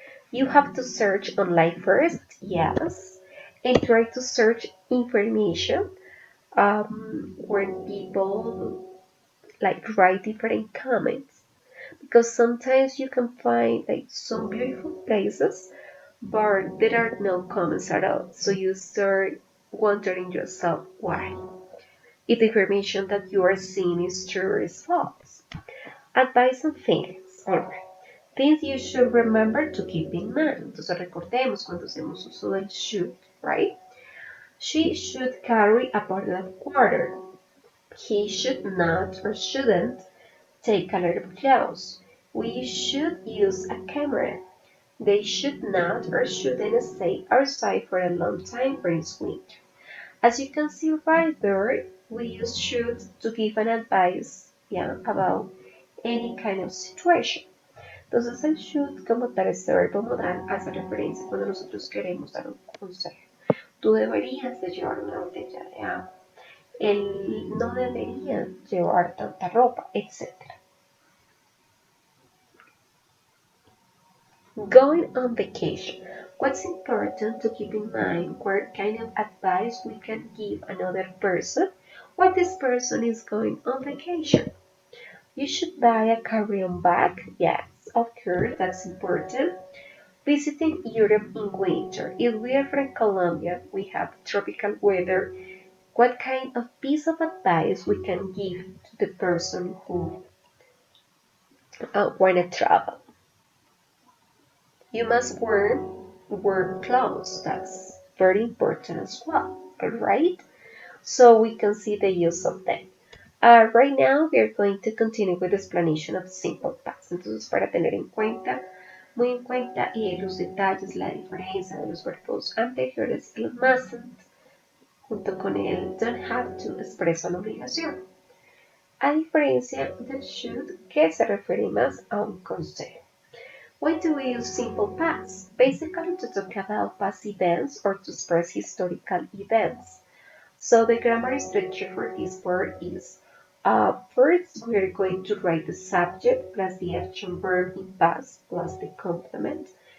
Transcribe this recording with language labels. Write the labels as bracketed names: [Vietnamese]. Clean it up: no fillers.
[English] You have to search online first, yes, and try to search information when people like write different comments, because sometimes you can find like some beautiful places but there are no comments at all, so you start wondering yourself why, if the information that you are seeing is true or is false. Advice and feelings. Alright. Things you should remember to keep in mind. [Spanish] Entonces recordemos cuando hacemos uso del should, right? [English] She should carry a bottle of water. He should not or shouldn't take a lot of clothes. We should use a camera. They should not or shouldn't stay outside for a long time when it's winter. As you can see right there, we use should to give an advice, about any kind of situation. [Spanish] Entonces el should como tal, este verbo modal, hace referencia cuando nosotros queremos dar un consejo. Tú deberías de llevar una botella de agua. Él no debería llevar tanta ropa, etc. [English] Going on vacation. What's important to keep in mind? What kind of advice we can give another person when this person is going on vacation? You should buy a carry-on bag. Yes, of course, that's important. Visiting Europe in winter. If we are from Colombia, we have tropical weather. What kind of piece of advice we can give to the person who want to travel? You must wear work clothes. That's very important as well. Alright? So we can see the use of them. Right now we are going to continue with the explanation of simple past. [Spanish] Entonces, para tener en cuenta, muy en cuenta los detalles, la diferencia de los verbos anteriores, el mustn't junto con el don't have to expresa una obligación. A diferencia del should, que se refiere más a un consejo. [English] Why do we use simple past? Basically to talk about past events or to express historical events. So the grammar structure for this word is, first we're going to write the subject plus the action verb in past plus the complement.